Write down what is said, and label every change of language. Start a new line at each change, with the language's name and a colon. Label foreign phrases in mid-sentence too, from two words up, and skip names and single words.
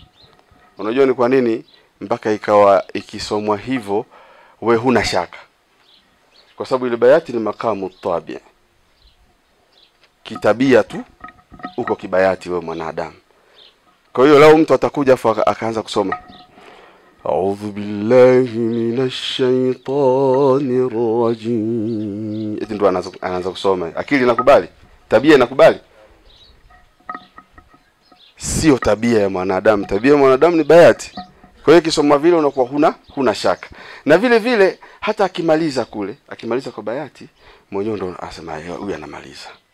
Swahili: Unajua ni kwa nini mpaka ikawa ikisomwa hivyo we huna shaka? Kwa sababu ile bayati ni makamu tabi. Kitabia tu uko kibayati wewe mwanadamu. Kwa hiyo lao mtu atakuja akaanza kusoma
Arabic: أعوذ بالله من الشيطان الرجيم,
Swahili: eti ndo anaanza kusoma. Akili inakubali? Tabia inakubali? Sio tabia ya mwanadamu. Tabia ya mwanadamu ni bayati. Kwa hiyo kisoma vile unakuwa huna shaka. Na vile vile hata akimaliza kwa bayati mwenyewe ndo asema huyu anamaliza.